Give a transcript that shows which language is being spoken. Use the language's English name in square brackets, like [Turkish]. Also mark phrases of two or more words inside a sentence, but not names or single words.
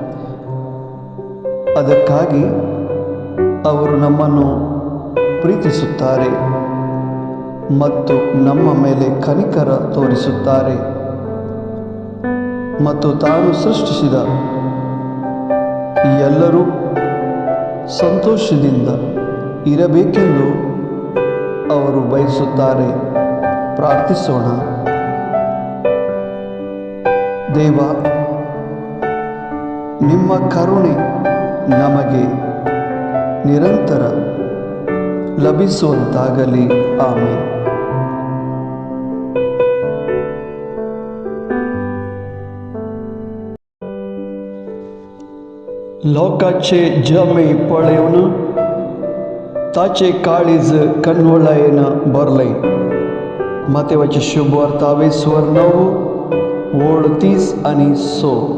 [Kannada] ಅದಕ್ಕಾಗಿ ಅವರು ನಮ್ಮನ್ನು ಪ್ರೀತಿಸುತ್ತಾರೆ ಮತ್ತು ನಮ್ಮ ಮೇಲೆ ಕನಿಕರ ತೋರಿಸುತ್ತಾರೆ ಮತ್ತು ತಾನು ಸೃಷ್ಟಿಸಿದ ಎಲ್ಲರೂ ಸಂತೋಷದಿಂದ ಇರಬೇಕೆಂದು ಅವರು ಬಯಸುತ್ತಾರೆ. ಪ್ರಾರ್ಥಿಸೋಣ. ದೇವ, ನಿಮ್ಮ ಕರುಣೆ ನಮಗೆ ನಿರಂತರ ಲಭಿಸುವಂತಾಗಲಿ. ಆಮೆನ್. [Konkani] लोकाचे जमे पळयवन ताचे काळीज कन्वळायन भरले. मातेवाचे शुभ वार्ता 20:9 ओळ 30 आणि 6.